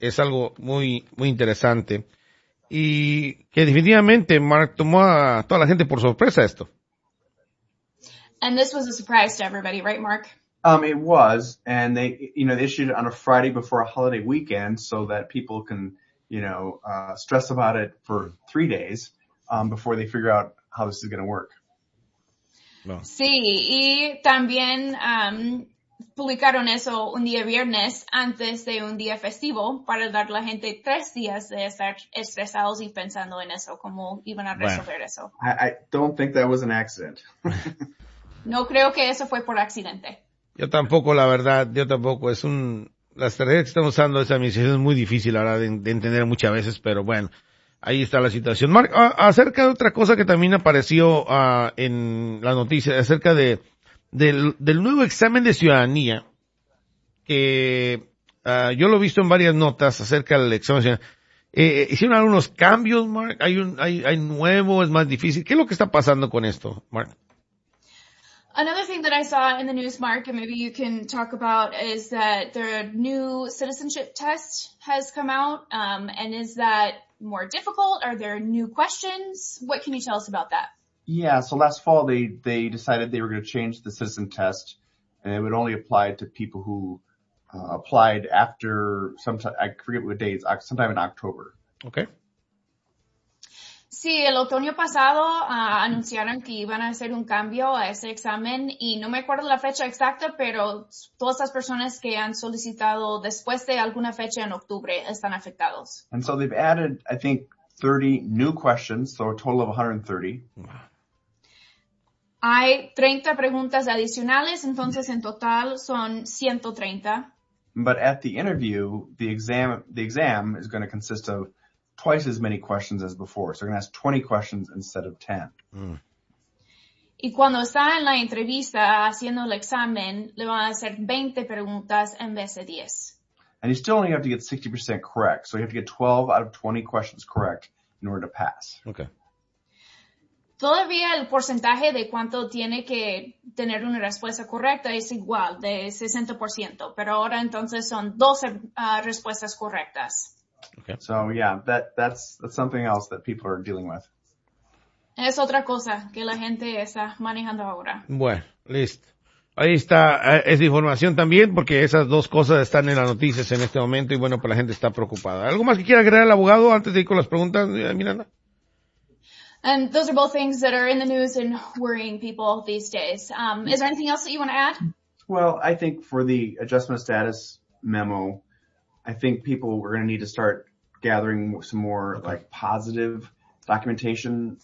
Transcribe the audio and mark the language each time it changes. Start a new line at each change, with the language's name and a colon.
Spanish: Es algo muy muy interesante y que definitivamente Mark tomó a toda la gente por sorpresa esto.
English: And this was a surprise to everybody, right, Mark? It was, and they they issued it on a Friday before a holiday weekend so that people can stress about it for 3 days before they figure out how this is going to work.
Spanish: No. Sí, y también publicaron eso un día viernes antes de un día festivo para dar a la gente 3 días de estar estresados y pensando en eso, cómo iban a resolver eso.
English: I don't think that was an accident.
Spanish: No creo que eso fue por accidente. Yo tampoco, la verdad, yo tampoco. Las estrategias que estamos usando en esta administración es muy difícil ahora de entender muchas veces, pero bueno. Ahí está la situación. Mark, acerca de otra cosa que también apareció en la noticia, acerca del nuevo examen de ciudadanía, que yo lo he visto en varias notas acerca del examen de ciudadanía. ¿Hicieron algunos cambios, Mark? ¿Hay nuevo? ¿Es más difícil? ¿Qué es lo que está pasando con esto, Mark?
English: Another thing that I saw in the news, Mark, and maybe you can talk about, is that the new citizenship test has come out. And is that more difficult? Are there new questions? What can you tell us about that? Yeah, so last fall they decided they were going to change the citizen test, and it would only apply to people who applied after sometime in October. Okay.
Spanish: Sí, el otoño pasado anunciaron que iban a hacer un cambio a ese examen y no me acuerdo la fecha exacta, pero todas las personas que han solicitado después de alguna fecha en octubre están afectados.
English: And so they've added, I think, 30 new questions, so a total of 130.
Spanish: Hay 30 preguntas adicionales, entonces en total son 130.
English: But at the interview, the exam is going to consist of twice as many questions as before. So they're going to ask 20 questions instead of 10.
Spanish: Y cuando está en la entrevista haciendo el examen, le van a hacer 20 preguntas en vez de 10.
English: And you still only have to get 60% correct. So you have to get 12 out of 20 questions correct in order to pass. Okay.
Spanish: Todavía el porcentaje de cuánto tiene que tener una respuesta correcta es igual, de 60%. Pero ahora entonces son 12 respuestas correctas.
English: Okay. So, yeah, that's something else that people are dealing with.
Spanish: Es otra cosa que la gente está manejando ahora. Bueno, listo. Ahí está esa información también, porque esas dos cosas están en las noticias en este momento y, bueno, pues la gente está preocupada. ¿Algo más que quiera agregar el abogado antes de ir con las preguntas, Miranda?
English: And those are both things that are in the news and worrying people these days. Is there anything else that you want to add? Well, I think for the adjustment of status memo, I think people are going to need to start gathering some more like positive documentation.